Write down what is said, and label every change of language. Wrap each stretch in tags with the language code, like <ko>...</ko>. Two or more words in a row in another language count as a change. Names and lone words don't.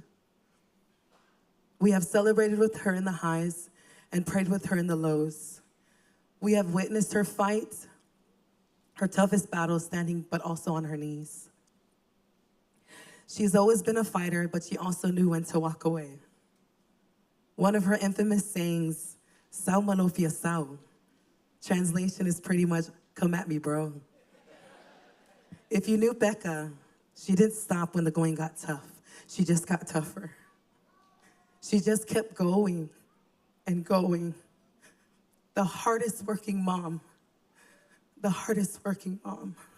<en>We have celebrated with her in the highs and prayed with her in the lows. We have witnessed her fight, her toughest battle standing, but also on her knees. She's always been a fighter, but she also knew when to walk away. One of her infamous sayings,</en> <sm>"Sao malofia sao,"</sm> <en>translation is pretty much, "Come at me, bro." If you knew Peka, she didn't stop when the going got tough. She just got tougher. She just kept going and going. The hardest working mom. The hardest working mom.</en>